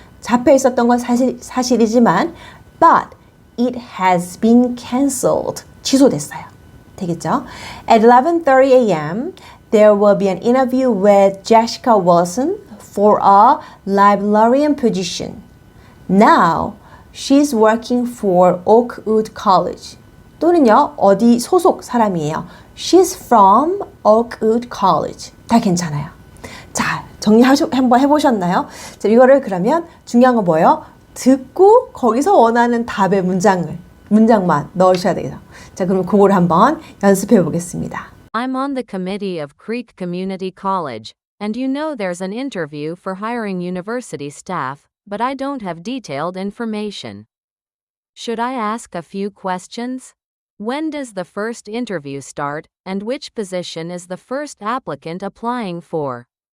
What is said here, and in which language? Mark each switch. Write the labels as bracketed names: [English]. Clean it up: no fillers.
[Korean] 잡혀 있었던 건 사실이지만 [English] but it has been cancelled. [Korean] 취소됐어요. 되겠죠? [English] At 11:30 a.m., there will be an interview with Jessica Wilson for a librarian position. Now, she's working for Oakwood College. [Korean] 또는요, 어디 소속 사람이에요. [English] She's from Oakwood College. [Korean] 다 괜찮아요. 자, 정리 한번 해보셨나요? 자, 이거를 그러면 중요한 건 뭐예요? 듣고 거기서 원하는 답의 문장만 넣으셔야 돼요. 자, 그럼 그거를 한번 연습해 보겠습니다. [English] I'm on the committee of Creek Community College, and you know there's an interview for hiring university staff, but I don't have detailed information. Should I ask a few questions? When does the first interview start, and which position is the first applicant applying for?